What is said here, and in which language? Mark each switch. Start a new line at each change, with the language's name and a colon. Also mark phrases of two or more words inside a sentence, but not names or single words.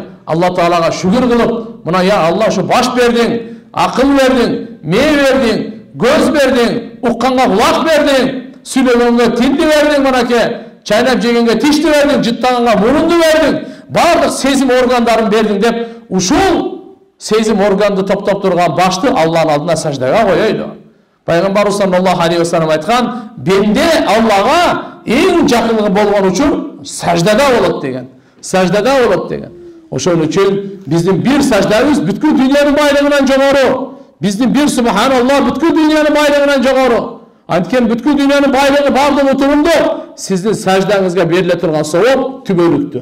Kyrgyz: Алла Таалага шүгүр кылып, мына я Алла ушу баш бердиң, акыл бердиң, мээ бердиң, көз бердиң, укканга кулак бердиң, сүйлөгөнгө тилди бердиң, мынакей, чайнап жегенге тишти бердиң, жыттаганга мурунду бердиң, бардык сезим органдарын бердиң деп, ушул сезим органды топтоп турган башты Алланын алдына саждага коёйлу. Пайгамбарыбыз
Arabic: صلى الله عليه وسلم
Kyrgyz: айткан, бенде Аллага эң жакын болгон учур саждада болот деген. Саждада болот деген. Ошон үчүн биздин бир саждабыз бүткүл дүйнөнүн байлыгынан жогору. Биздин бир субханаллах бүткүл дүйнөнүн байлыгынан жогору. Анткени бүткүл дүйнөнүн байлыгы бардыгы турунда сиздин саждаңызга бериле турган сооп түбөлүктүү.